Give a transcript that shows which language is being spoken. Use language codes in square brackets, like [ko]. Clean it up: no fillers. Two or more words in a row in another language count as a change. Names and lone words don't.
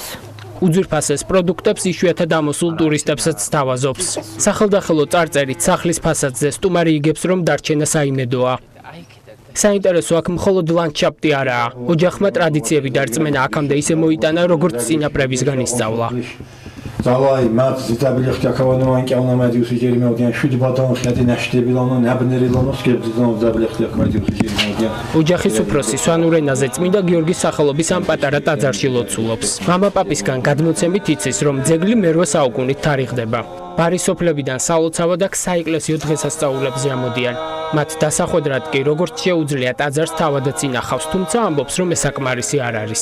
[ka] უძვირფასეს პროდუქტებს იშვიათად ამოსულ ტურისტებსაც სთავაზობს. სახელდახელო წარწერით სახლის ფასადზე სტუმარი იგებს, რომ დარჩენა საიმედოა. საინტერესო აქ მხოლოდ ლანდშაფტი არაა. ოჯახმა ტრადიციები დარწმენა აქამდე ისე მოიტანა, როგორც წინაპრებისგან ისწავლა. [sva] Zavai, mat zitabili xtiakavanu anqavna madiusi jerimodian shudi badon xati nashdebilano nabnerilano skeptizano zabili xtiakmadiusi jerimodian. [ka] ოჯახის უფროსი სვანურ ენაზე წმინდა გიორგის სახელობის ამ პატარა ტაძარში ლოცულობს. მამა პაპისგან გადმოცემით იცის, რომ ძეგლი მე-8 საუკუნით თარიღდება. ბარის სოფლებიდან სალოცავად აქ საეკლესიო დღესასწაულებზე ამოდიან. მათ დასახვედრად კი როგორც შეუძლია ტაძარს თავადაც ინახავს, თუმცა ამბობს, რომ ეს საკმარისი არ არის.